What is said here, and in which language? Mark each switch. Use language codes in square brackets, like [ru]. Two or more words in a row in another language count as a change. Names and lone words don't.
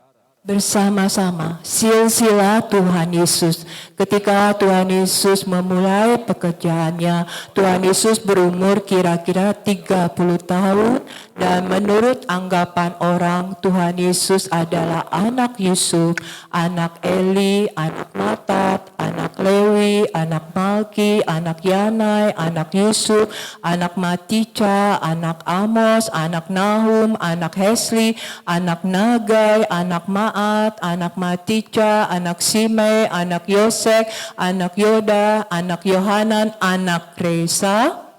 [id] Bersama-sama silsilah Tuhan Yesus. Ketika Tuhan Yesus memulai pekerjaannya, Tuhan Yesus berumur kira-kira 30 tahun dan menurut anggapan orang Tuhan Yesus adalah anak Yusuf, anak Eli, anak Matat, anak Lewi, anak Malki, anak Yanai, anak Yusuf, anak Matica, anak Amos, anak Nahum, anak Hesli, anak Nagai, anak Maat, anak Matica, anak Simei, anak Yosek, anak Yoda, anak Yohanan, anak Resa,